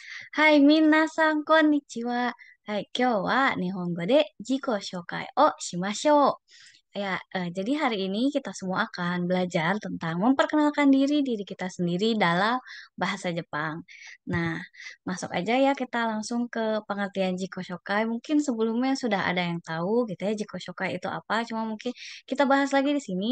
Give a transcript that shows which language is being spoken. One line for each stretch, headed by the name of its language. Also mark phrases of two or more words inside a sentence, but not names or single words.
Japanese: はい、皆さん、こんにちは。はい、今日は日本語で自己紹介をしましょう.
Indonesian: Jadi hari ini kita semua akan belajar tentang memperkenalkan diri kita sendiri dalam bahasa Jepang. Nah, masuk aja ya kita langsung ke pengertian
Japanese: 自己紹介.
Indonesian: Mungkin sebelumnya sudah ada yang tahu gitu ya
Japanese: 自己紹介
Indonesian: itu apa, cuma mungkin kita bahas lagi di sini.